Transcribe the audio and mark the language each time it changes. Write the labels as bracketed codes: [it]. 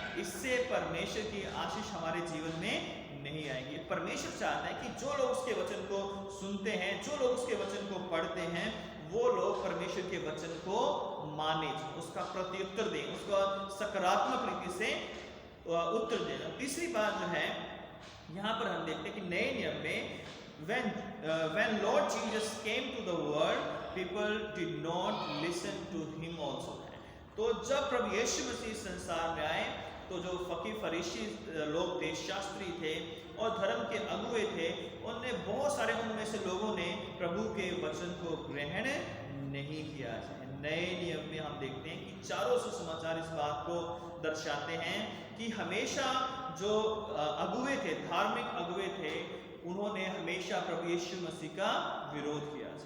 [hi] इससे परमेश्वर की आशीष हमारे जीवन में नहीं आएगी। परमेश्वर चाहता है कि जो लोग उसके वचन को सुनते हैं, जो लोग उसके वचन को पढ़ते हैं, वो लोग परमेश्वर के वचन को माने, उसका प्रत्युत्तर दें, उसका सकारात्मक रीति से उत्तर देना। तीसरी बात जो है यहाँ पर हम देखते हैं कि नए नियम में [en] when Lord Jesus came to the world, people did not listen to him also। [hi] तो जब प्रभु यीशु मसीह संसार में आए तो जो फकीर फरीसी लोग थे, शास्त्री थे और धर्म के अगुए थे, उनने बहुत सारे उनमें से लोगों ने प्रभु के वचन को ग्रहण नहीं किया। नए नियम में हम देखते हैं कि चारों सुसमाचार इस बात को दर्शाते हैं कि हमेशा जो अगुए थे, धार्मिक अगुए थे, उन्होंने हमेशा प्रभु यीशु मसीह का विरोध किया।